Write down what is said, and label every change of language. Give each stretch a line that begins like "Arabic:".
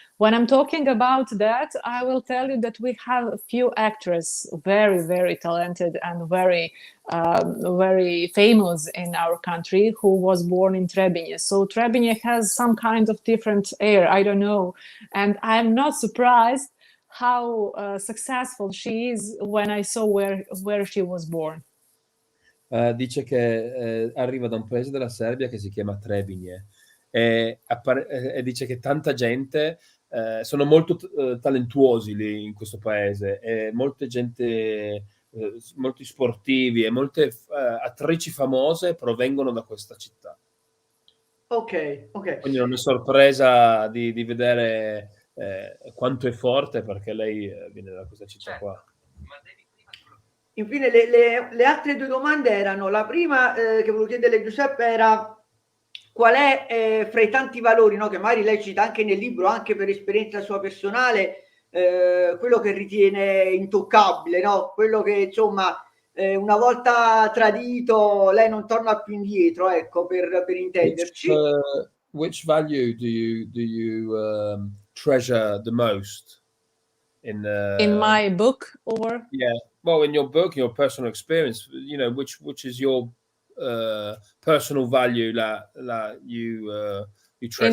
English: When I'm talking about that, I will tell you that we have a few actresses, very, very talented and very, very famous in our country, who was born in Trebinje. So Trebinje has some kind of different air, I don't know. And I'm not surprised how successful she is when I saw where she was born.
Italian: Dice che arriva da un paese della Serbia che si chiama Trebinje, e dice che tanta gente sono molto talentuosi lì in questo paese, e molta gente, molti sportivi e molte attrici famose provengono da questa città. Ok. Quindi non è sorpresa di vedere quanto è forte, perché lei viene da questa città qua. Infine le altre due domande erano, la prima che volevo chiedere Giuseppe era qual è fra i tanti valori, no, che magari lei cita anche nel libro, anche per esperienza sua personale, quello che ritiene intoccabile, no? Quello che insomma una volta tradito lei non torna più indietro, ecco, per intenderci.
English: Which value do you treasure the most in my book, or well, in your book, your personal experience, you know, which is your personal value that you treasure